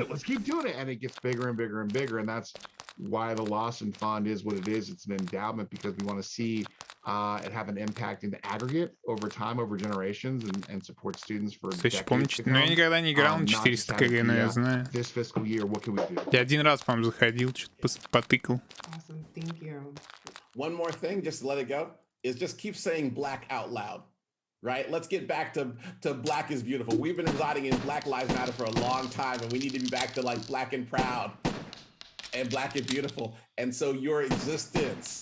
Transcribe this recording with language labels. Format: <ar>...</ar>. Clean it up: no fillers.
<en>Let's keep doing it, and it gets bigger and bigger and bigger, and that's why the Lawson Fund is what it is. It's an endowment because we want to see it have an impact in the aggregate over time, over generations, and support students for decades to come.</en> <ru>Но я никогда не играл на 400 КГ, но я знаю.</ru> <en>This fiscal year, what can we do?</en> <ru>Я один раз, по-моему, заходил, что-то потыкал.</ru> <en>Awesome, thank you. One more thing, just to let it go, is just keep saying black out loud, right? Let's get back to black is beautiful. We've been residing in Black Lives Matter for a long time, and we need to be back to like black and proud and black and beautiful. And so your existence,</en>